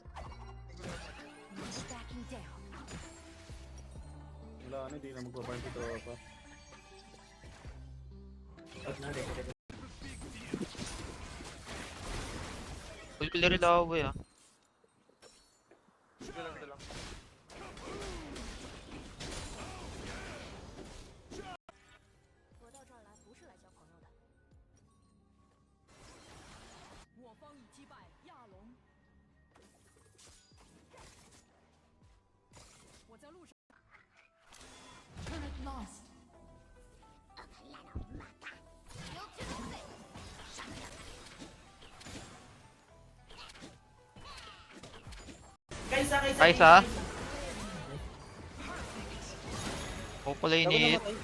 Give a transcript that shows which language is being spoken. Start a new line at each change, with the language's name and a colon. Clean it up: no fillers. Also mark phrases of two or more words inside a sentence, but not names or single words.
English: Stacking down.
Filipino: Wala ano, di na magpa-farm si tropa. Out na rin.
English: Full clear
Filipino: daw boy ah. Ito lang, ito lang.
Chinese: 我到这儿来不是来交朋友的。我方已击败亚龙。我在路上。
English: Turret lost。
Filipino: Kaysa. Kaysa? Hopefully Ako ni namatay.